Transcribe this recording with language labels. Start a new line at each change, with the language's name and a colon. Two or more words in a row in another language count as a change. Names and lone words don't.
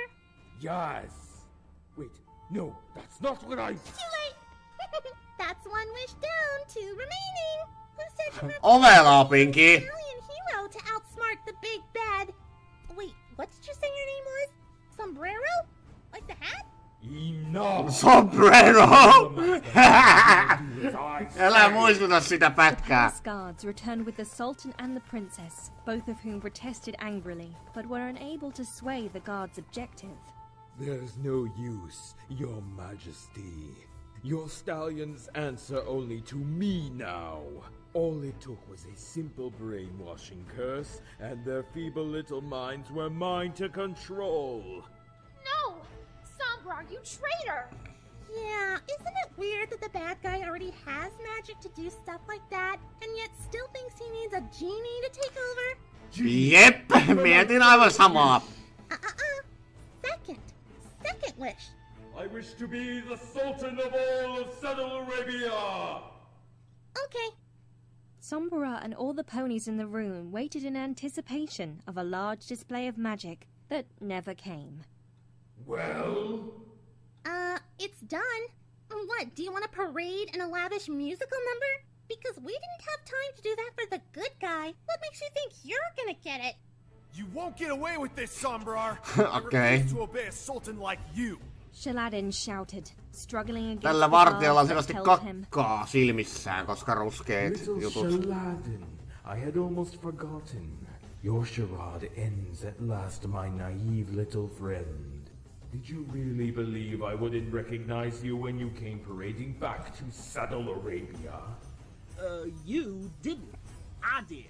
English: Yes. Wait, no, that's not what I... Too late. That's one wish down, 2 remaining. Who said you were
Finnish: Ovelaa, Pinkie.
English: Italian hero to outsmart the big bad? Wait, what did you say your name was? Sombrero? Like the hat? Enough. Sombrero!
Finnish: Älä muistuta sitä pätkää.
English: The guards returned with the Sultan and the Princess, both of whom protested angrily, but were unable to sway the guard's objective. There's no use, your majesty. Your stallions answer only to me now. All it took was a simple brainwashing curse, and their feeble little minds were mine to control. No! Sombra, you traitor! Yeah, isn't it weird that the bad guy already has magic to do stuff like that, and yet still thinks he needs a genie to take over?
Finnish: Jep, mietin aivan samaa.
English: Second wish. I wish to be the Sultan of all of Saudi Arabia! Okay. Sombra and all the ponies in the room waited in anticipation of a large display of magic that never came. Well? It's done. What, do you want a parade and a lavish musical number? Because we didn't have time to do that for the good guy. What makes you think you're gonna get it? You won't get away with this, Sombrar. Okay. I refuse to obey a sultan like you. Shaladdin shouted, struggling against
Finnish: Tällä
English: the
Finnish: vartijalla on
English: guards
Finnish: selvästi
English: that held him.
Finnish: kakkaa silmissään, koska ruskeet
English: Little
Finnish: jutut.
English: Shaladdin, I had almost forgotten. Your charade ends at last, my naive little friend. Did you really believe I wouldn't recognize you when you came parading back to Saudi Arabia? You didn't. I did.